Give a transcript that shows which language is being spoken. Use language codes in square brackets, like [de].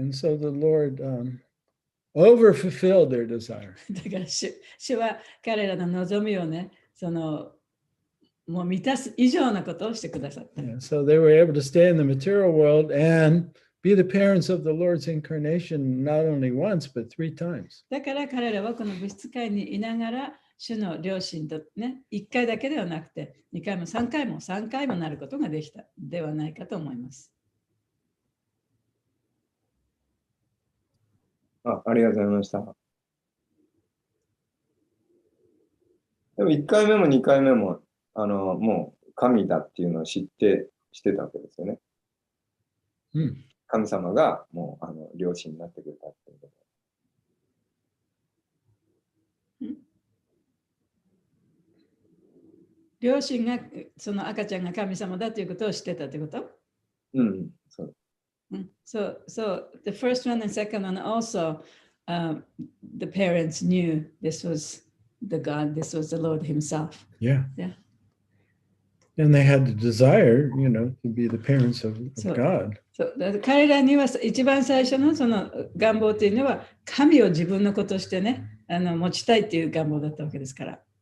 [en] And so the Lord overfulfilled their desire. [ja] だから主は彼らの望みをね、もう満たす以上のことをしてくださった。 [en] Yeah, so they were able to stay in the material world and be the parents of the Lord's incarnation not only once, but 3 times. [ja] だから彼らはこの物質界にいながら、主の両親とね、1回だけではなくて、2回も3回もなることができたではないかと思います。ありがとうございました。でも1回目も2回目ももう神だっていうのをしてたわけですよね。神様がもう両親になってくれたっていうこと。両親がその赤ちゃんが神様だということを知ってたということ？そう。 [en] So the first one and second one also, the parents knew this was the God, this was the Lord Himself. Yeah. Yeah. And they had the desire, to be the parents of God. [ja] 彼らには一番最初のその願望というのは神を自分の子としてね、持ちたいという願望だったわけですから。